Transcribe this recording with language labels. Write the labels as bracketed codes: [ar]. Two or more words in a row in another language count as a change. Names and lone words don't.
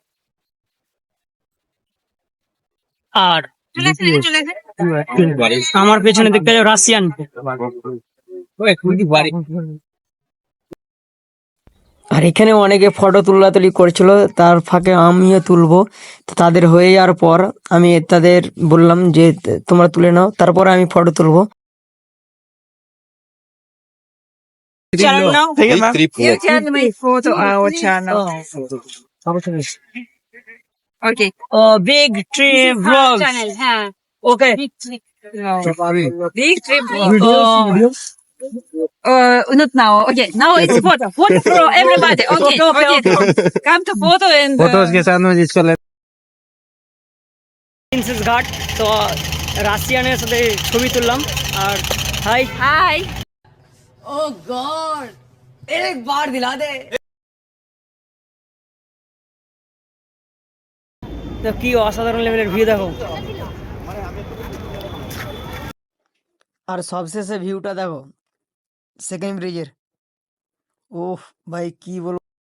[bn] আর আমার পেছনে দেখতে যাও রাশিয়ান। আর এখানে অনেকে ফটো তুলাতুলি করছিল, তার ফাঁকে আমিও তুলবো। তো তাদের হয়ে যাওয়ার পর আমি তাদের বললাম যে তোমরা তুলে নাও, তারপর আমি ফটো তুলবো। [en] channel now you Trip. can make photo our channel okay big trip vlog. [hi] channel हाँ [en] ওকে, big trip big trip not now okay now it's photo for everybody okay come to photo and [bn] প্রিন্সেস ঘাট। তো রাশিয়ানের সাথে ছবি তুললাম। আর হাই [en] hi O God [hi] एक बार दिला दे। [bn] তো কি অসাধারণ লেভেলের ভিউ দেখো। আর সবশেষে ভিউটা দেখো সেকেন্ড ব্রিজের। ওহ ভাই কি বলবো।